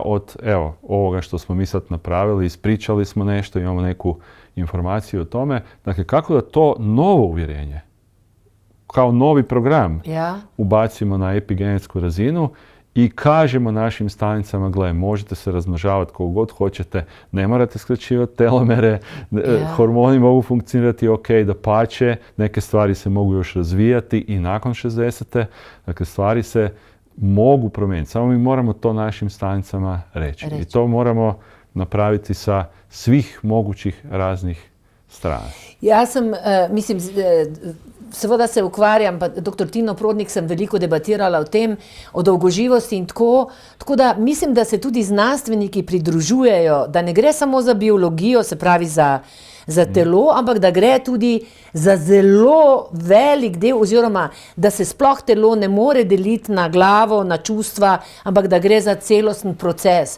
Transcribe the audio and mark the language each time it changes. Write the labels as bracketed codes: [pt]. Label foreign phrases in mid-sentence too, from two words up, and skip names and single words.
[hr] od ovoga što smo mi sad napravili, ispričali smo nešto, imamo neku informaciju o tome, dakle kako da to novo uvjerenje kao novi program ubacimo na epigenetsku razinu i kažemo našim stanicama, gle, možete se razmnožavati koliko god hoćete, ne morate skraćivati telomere, hormoni mogu funkcionirati dapače, neke stvari se mogu još razvijati i nakon 60. Dakle, stvari se mogu promijeniti. Samo mi moramo to našim stanicama reći. I to moramo napraviti sa svih mogućih raznih strana. Ja sam, [sl] seveda se ukvarjam, pa dr. Tino Prodnik sem veliko debatirala o tem, o dolgoživosti in tako da mislim, da se tudi znanstveniki pridružujejo, da ne gre samo za biologijo, se pravi za telo, ampak da gre tudi za zelo velik del, oziroma da se sploh telo ne more deliti na glavo, na čustva, ampak da gre za celosten proces.